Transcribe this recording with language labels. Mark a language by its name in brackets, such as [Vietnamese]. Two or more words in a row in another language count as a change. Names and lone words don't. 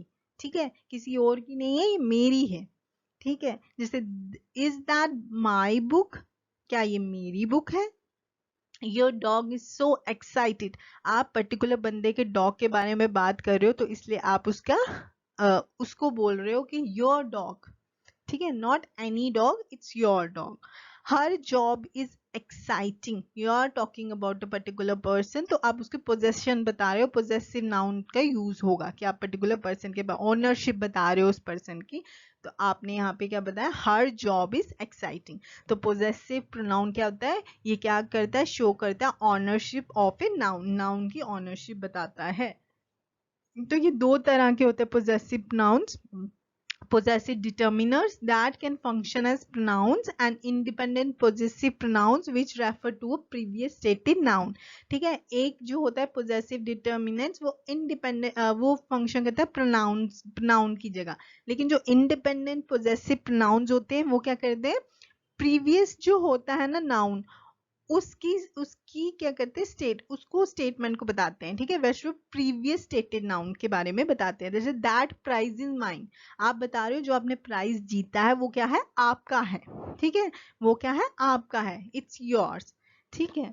[Hindi] ठीक है, किसी और की नहीं है, ये मेरी है। ठीक है, जैसे [English] is that my book, [Hindi] क्या ये मेरी बुक है। [English] your dog is so excited, [Hindi] आप पर्टिकुलर बंदे के डॉग के बारे में बात कर रहे हो, तो इसलिए आप उसका उसको बोल रहे हो कि [English] your dog. [Hindi] ठीक है, [English] not any dog, it's your dog. Her job is exciting, you are talking about a particular person, [Hindi] तो आप उसके पोजेशन बता रहे हो, [English] possessive noun [Hindi] का यूज होगा कि आप [English] particular person [Hindi] के ऑनरशिप बता रहे हो उस पर्सन की। तो आपने यहाँ पे क्या बताया, [English] her job is exciting. [Hindi] तो [English] possessive pronoun [Hindi] क्या होता है, ये क्या करता है, शो करता है [English] ownership of a noun, [Hindi] नाउन की ऑनरशिप बताता है। तो ये दो तरह के होते हैं [English] possessive pronouns, possessive determiners that can function as pronouns and independent possessive pronouns which refer to a previous stated noun। [Hindi] ठीक है, एक जो होता है [English] possessive determinants [Hindi] वो independent वो function करता है pronouns, pronoun की जगह। लेकिन जो [English] independent possessive pronouns [Hindi] होते हैं वो क्या करते हैं, previous जो होता है ना noun, उसकी उसकी क्या करते हैं, उसको स्टेटमेंट को बताते हैं, ठीक है। वैसे [English] previous stated noun [Hindi] के बारे में बताते हैं, जैसे [English] that prize is mine, [Hindi] आप बता रहे हो जो आपने प्राइज जीता है वो क्या है, आपका है, ठीक है, वो क्या है, आपका है, [English] it's yours, [Hindi] ठीक है।